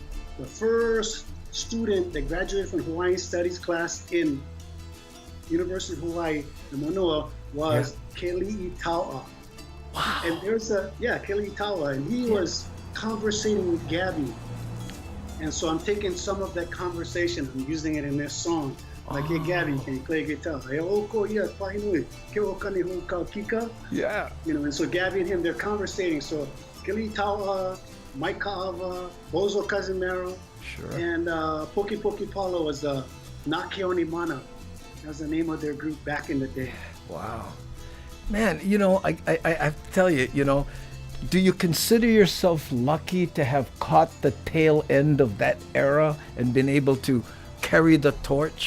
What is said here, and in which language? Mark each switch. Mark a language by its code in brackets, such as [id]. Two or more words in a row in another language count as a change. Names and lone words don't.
[en] The first student that graduated from Hawaiian Studies class in University of Hawaii in Manoa was Keli'i Taua. Wow. And there's Keli'i Taua, and he was conversating with Gabby. And so I'm taking some of that conversation, I'm using it in this song. Like, "Hey, Gabby, can you play guitar?" [haw] "Hey, oko ia pahinui, ke o kani ho kau kika?" [en] Yeah. You know, and so Gabby and him, they're conversating. So Keli'i Taua, Mike Ka'ava, Bozo Kazimero, Sure. and Poki Poki Paulo was Nakeoni Mana. That was the name of their group back in the day. Wow. Man, you know, I tell you, you know, do you consider yourself lucky to have caught the tail end of that era and been able to carry the torch?